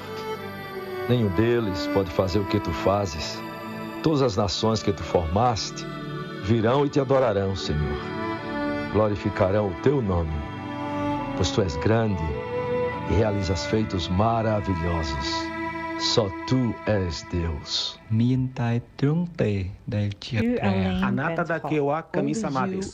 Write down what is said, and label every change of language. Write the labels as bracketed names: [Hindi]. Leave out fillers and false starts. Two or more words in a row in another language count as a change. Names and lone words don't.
[Portuguese] Nenhum deles pode fazer o que tu fazes. Todas as nações que tu formaste virão e te adorarão, Senhor. Glorificarão o teu nome, pois tu és grande e realizas feitos maravilhosos. Só tu és Deus. [Khmer] មានតែទ្រង់ទេដែលជាព្រះ [Japanese] あなただけは神様.